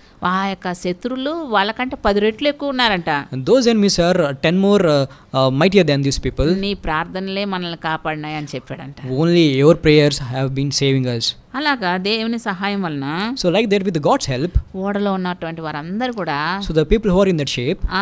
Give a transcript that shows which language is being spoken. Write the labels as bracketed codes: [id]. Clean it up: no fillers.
[te] ఆ యొక్క శత్రువులు వాళ్ళకంటే 10 రెట్లు ఎక్కువ ఉన్నారంట. [en] And those enemies are 10 more mightier than these people. [te] నీ ప్రార్థనలే మనల్ని కాపాడినాయి అని చెప్పాడంట. [en] Only your prayers have been saving us. [te] అలాగా దేవుని సహాయం వలన [en] So like that, with God's help, [te] ఓడలో ఉన్నటువంటి వారందరూ కూడా [en] so the people who are in that ship